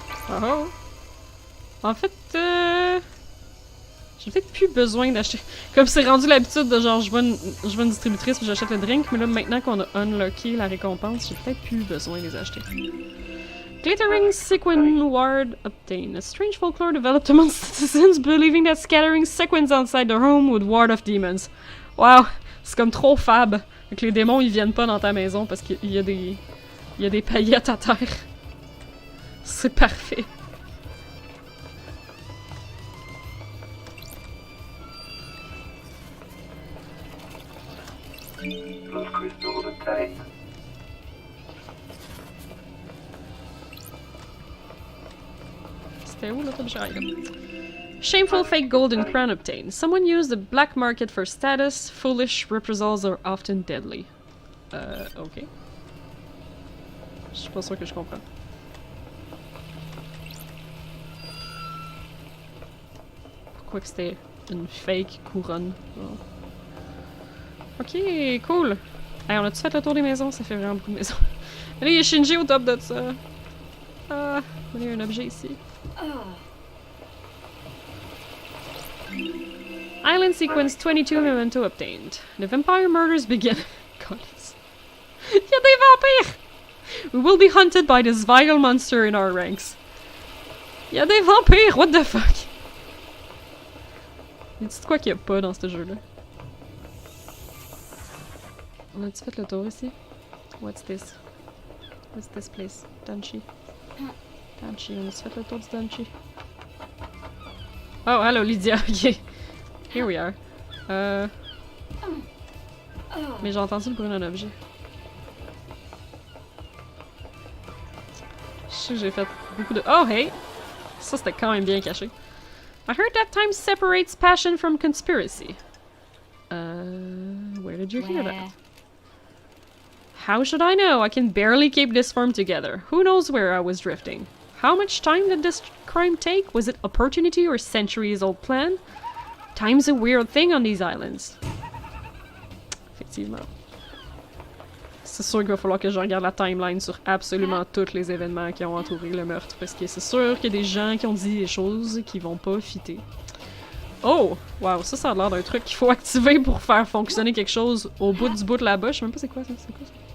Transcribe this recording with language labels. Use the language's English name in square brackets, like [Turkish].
[French] Oh oh! En fait, J'ai peut-être plus besoin d'acheter. Comme c'est rendu l'habitude de genre, je vois une distributrice puis j'achète le drink, mais là, maintenant qu'on a unlocké la récompense, j'ai peut-être plus besoin de les acheter. [English] Glittering sequin ward obtained. A strange folklore developed among citizens believing that scattering sequins outside their home would ward off demons. [French] Wow! C'est comme trop fab. Que les démons ils viennent pas dans ta maison parce qu'il y a des paillettes à terre. C'est parfait. [English] Plus crystals obtained. [French] C'était où l'autre objet? [English] Shameful fake golden crown obtained. Someone used the black market for status. Foolish reprisals are often deadly. Ok. [French] Je suis pas sûr que je comprends. Pourquoi que c'était une fake couronne? Oh. Ok, cool. Hey, on a-tu fait le tour des maisons? Ça fait vraiment beaucoup de maisons. Allez, il y a Shinji au top de ça. Ah, il y a un objet ici. [English] Island sequence 22 memento obtained. The vampire murders begin. God, [French] il y a des vampires! [English] We will be hunted by this vile monster in our ranks. [French] Il y a des vampires! [English] What the fuck? [French] Dis-tu quoi qu'il y a pas dans ce jeu-là? On a-tu fait le tour ici? [English] What's this? What's this place? [French] Danchi. Danchi, on a-tu fait le tour du Danchi? [English] Oh, hello Lydia, ok. Here we are. [French] Mais j'ai entendu le bruit d'un objet. Je sais que j'ai fait beaucoup de... Oh, hey! Ça, c'était quand même bien caché. [English] I heard that time separates passion from conspiracy. Where did you hear that? How should I know? I can barely keep this form together. Who knows where I was drifting? How much time did this crime take? Was it opportunity or centuries-old plan? Time's a weird thing on these islands. [French] Effectivement. C'est sûr qu'il va falloir que je regarde la timeline sur absolument tous les événements qui ont entouré le meurtre, parce que c'est sûr qu'il y a des gens qui ont dit des choses qui vont pas fitter. Oh! Wow, ça a l'air d'un truc qu'il faut activer pour faire fonctionner quelque chose au bout du bout de là-bas. Je sais même pas c'est quoi ça. C'est quoi ça?